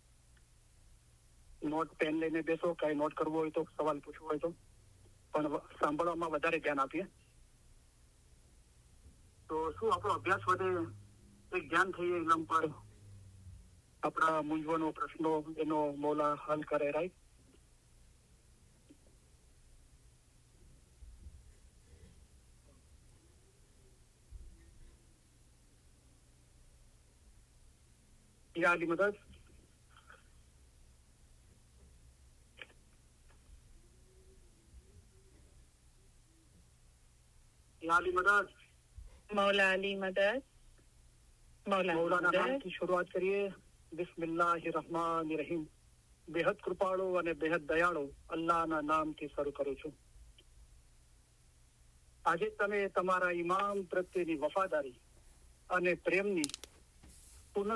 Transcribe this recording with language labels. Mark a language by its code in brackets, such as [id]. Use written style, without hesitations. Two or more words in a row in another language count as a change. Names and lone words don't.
[gu] નોટ પેન લઈને બેસો કઈ નોટ કરવો હોય તો સવાલ પૂછવો હોય તો પણ સાંભળવામાં વધારે ધ્યાન આપીએ તો શું આપણો અભ્યાસ વધે એક ધ્યાન થઈએ ઇલમ પર આપણા મૂંઝવણો પ્રશ્નો એનો મૌલા હલ કરે રાઈટ [ur] یا علی مدد یا علی مدد مولا علی مدد [gu] मौलाना नामથી શરૂઆત કરીએ બિસ્મિલ્લાહિર્રહમાનિર્રહીમ બેહદ કૃપાળુ અને બેહદ દયાળુ અલ્લાહના નામથી શરૂ કરું છું આજે તમે તમારા ઇમામ પ્રત્યેની વફાદારી અને પ્રેમની પુનઃ